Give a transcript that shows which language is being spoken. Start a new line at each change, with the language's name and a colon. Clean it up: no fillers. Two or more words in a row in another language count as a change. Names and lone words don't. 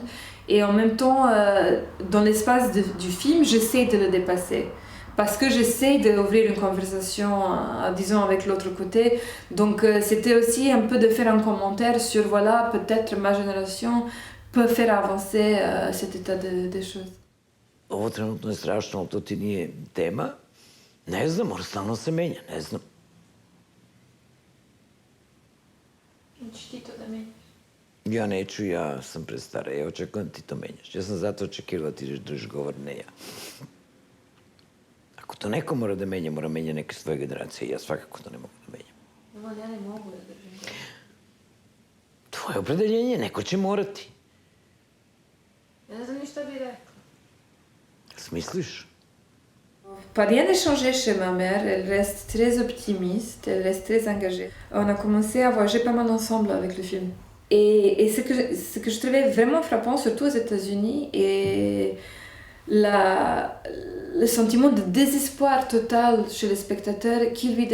French: Et en même temps, dans l'espace du film, j'essaie de le dépasser. Parce que j'essaie d'ouvrir une conversation, disons, avec l'autre côté. Donc, c'était aussi un peu de faire un commentaire sur, peut-être ma génération peut faire avancer cet état des choses.
Serbian: Ovo trenutno je strašno, ali to ti nije tema. Ne znam, mora stalno se menja, ne znam. Hoćeš ti to da menjaš? Ja neću, ja sam prestara. Ja očekujem da ti to menjaš. Ja sam zato očekivao da ti držiš govor, ne ja. Ako to neko mora da menja, mora menja neke svoje generacije. Ja svakako to ne mogu da menjam. Ja ne mogu da držim govor. Tvoje opredeljenje, neko će morati. Ja ne znam ni šta bi rekla. Smisliš?
French: Rien n'est changé chez ma mère, elle reste très optimiste, elle reste très engagée. On a commencé à voyager pas mal ensemble avec le film. Et ce que je trouvais vraiment frappant, surtout aux États-Unis, est le sentiment de désespoir total chez les spectateurs qui lui